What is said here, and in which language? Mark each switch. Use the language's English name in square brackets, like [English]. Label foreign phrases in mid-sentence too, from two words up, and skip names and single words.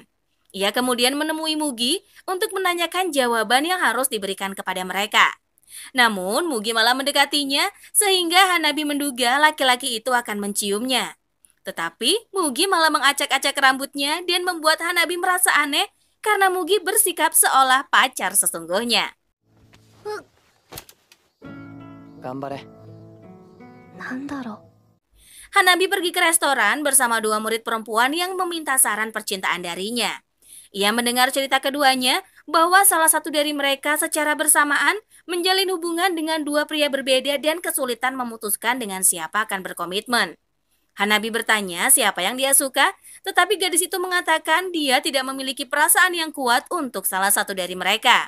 [Indonesian] Ia kemudian menemui Mugi untuk menanyakan jawaban yang harus diberikan kepada mereka. Namun, Mugi malah mendekatinya sehingga Hanabi menduga laki-laki itu akan menciumnya. Tetapi Mugi malah mengacak-acak rambutnya dan membuat Hanabi merasa aneh karena Mugi bersikap seolah pacar sesungguhnya. [Japanese] 頑張れ。なんだろ [Indonesian] Hanabi pergi ke restoran bersama dua murid perempuan yang meminta saran percintaan darinya. Ia mendengar cerita keduanya bahwa salah satu dari mereka secara bersamaan menjalin hubungan dengan dua pria berbeda dan kesulitan memutuskan dengan siapa akan berkomitmen. Hanabi bertanya siapa yang dia suka, tetapi gadis itu mengatakan dia tidak memiliki perasaan yang kuat untuk salah satu dari mereka.